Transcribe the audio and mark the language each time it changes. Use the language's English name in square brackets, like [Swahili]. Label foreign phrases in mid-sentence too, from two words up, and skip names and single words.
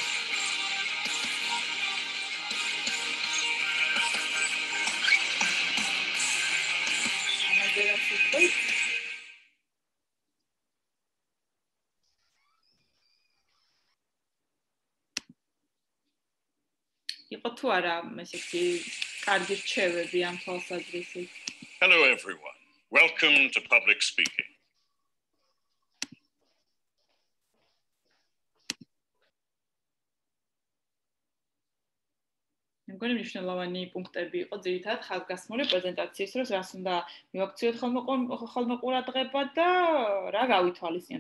[Georgian] ამაზე რა ვიტყვით? იყო თუ არა ესეთი კარგი რჩევები ამ თვალსაზრისით? [English] Hello everyone. Welcome to public speaking. [Georgian] მეგონი მნიშვნელოვანი პუნქტები იყო ძირითადად ხაზგასმული პრეზენტაციის დროს, რას უნდა მივაქციოთ ხოლმე ყურადღება და რა გავითვალისწინოთ.